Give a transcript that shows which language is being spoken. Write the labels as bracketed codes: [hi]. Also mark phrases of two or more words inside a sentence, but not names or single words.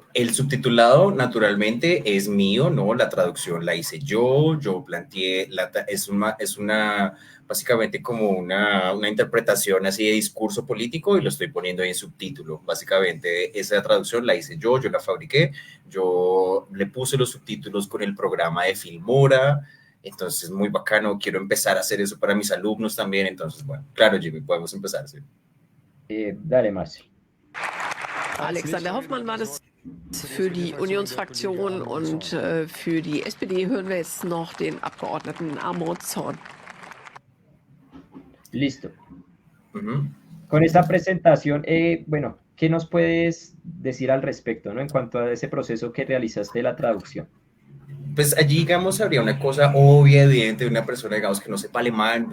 [es] El subtitulado naturalmente es mío, ¿no? La traducción la hice yo planteé, es una, básicamente como una interpretación así de discurso político y lo estoy poniendo ahí en subtítulo. Básicamente esa traducción la hice yo la fabriqué, yo le puse los subtítulos con el programa de Filmora, entonces muy bacano, quiero empezar a hacer eso para mis alumnos también, entonces bueno, claro Jimmy, podemos empezar, sí. Dale, Marci. [de] Alexander Hoffmann war das für die Unionsfraktion und für die SPD hören wir jetzt noch den Abgeordneten Armand Zorn. [es] Listo. Ujú. Con esta presentación, bueno, ¿qué nos puedes decir al respecto, ¿no? En cuanto a ese proceso que realizaste de la traducción. Pues allí, digamos, habría una cosa obvia, evidente de una persona, digamos, que no sepa alemán.